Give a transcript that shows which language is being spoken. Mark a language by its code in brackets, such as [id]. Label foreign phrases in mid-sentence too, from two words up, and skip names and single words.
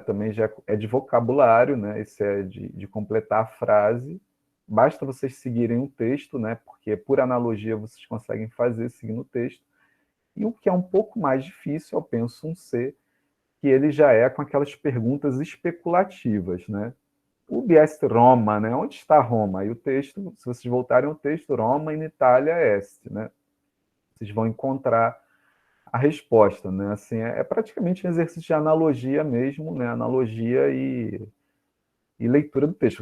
[pt] Também já é de vocabulário, né? Esse é de completar a frase. Basta vocês seguirem o texto, né? Porque por analogia vocês conseguem fazer seguindo o texto. E o que é um pouco mais difícil é o pensum C, que ele já é com aquelas perguntas especulativas, né? [la] Ubi est Roma, [pt] né? Onde está Roma? E o texto, se vocês voltarem ao texto, [la] Roma in Italia est, [pt] né? Vocês vão encontrar a resposta, né? Assim, é praticamente um exercício de analogia mesmo, né? Analogia e leitura do texto.